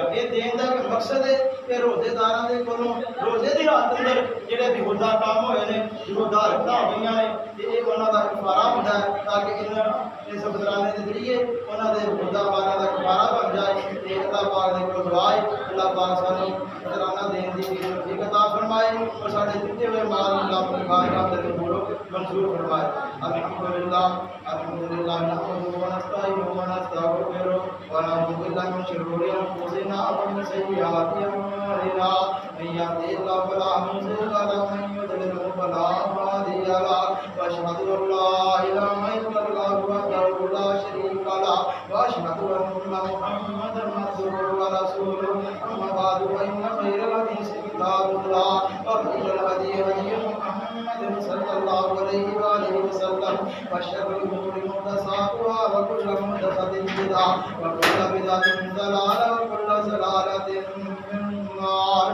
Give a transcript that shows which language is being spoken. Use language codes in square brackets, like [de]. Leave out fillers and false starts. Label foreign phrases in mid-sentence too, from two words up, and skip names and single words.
[pa] ਇਹ ਦੇਣ ਦਾ ਇੱਕ ਮਕਸਦ ਹੈ ਕਿ ਰੋਜ਼ੇਦਾਰਾਂ ਦੇ ਕੋਲੋਂ ਰੋਜ਼ੇ ਦੀ ਰਾਤ ਅੰਦਰ ਜਿਹੜੇ ਬੇਹੁਦਾ ਕੰਮ ਹੋਏ ਨੇ, ਬੇਹੁਦਾ ਹਰਕਤਾਂ ਹੋਈਆਂ ਨੇ ਤੇ ਇਹ ਉਹਨਾਂ ਦਾ ਕਫਾਰਾ ਹੁੰਦਾ ਹੈ ਤਾਂ ਕਿ ਇਸ ਫਿਤਰਾਨੇ ਦੇ ਜ਼ਰੀਏ ਉਹਨਾਂ ਦੇ ਬੇਹੁਦਾ ਮਾਲਾਂ ਦਾ ਕਫਾਰਾ ਬਣ ਜਾਏ। ਤੇ ਅੱਲਾਹ ਪਾਕ ਦੇ ਕੋਲ ਦੁਆ ਹੈ ਅੱਲਾਹ ਪਾਕ ਸਾਨੂੰ ਫਿਤਰਾਨਾ ਦੇਣ ਦੀ ਤੌਫੀਕ ਅਤਾ ਫਰਮਾਏ ਔਰ ਸਾਡੇ ਦਿੱਤੇ ਹੋਏ ਮਾਲ ਨੂੰ ਰੱਬ ਦੀ ਬਾਰਗਾਹ ਦੇ ਕਬੂਲ ਮੰਜ਼ੂਰ ਫਰਮਾਏ। [ar] الحمد لله نحمده و نستعينه و نستغفره و نعوذ بالله من شرور أنفسنا و من سيئات أعمالنا من يهده الله فلا مضل له و من يضلل فلا هادي له و أشهد أن لا إله إلا الله وحده لا شريك له و أشهد أن محمدا عبده و رسوله أما بعد فإن خير الحديث كتاب الله و خير الهدي هدي محمد صلى الله عليه و آله وسلم و شر الأمور محدثاتها و كل محدثة بدعة و كل بدعة ضلالة و كل ضلالة في النار.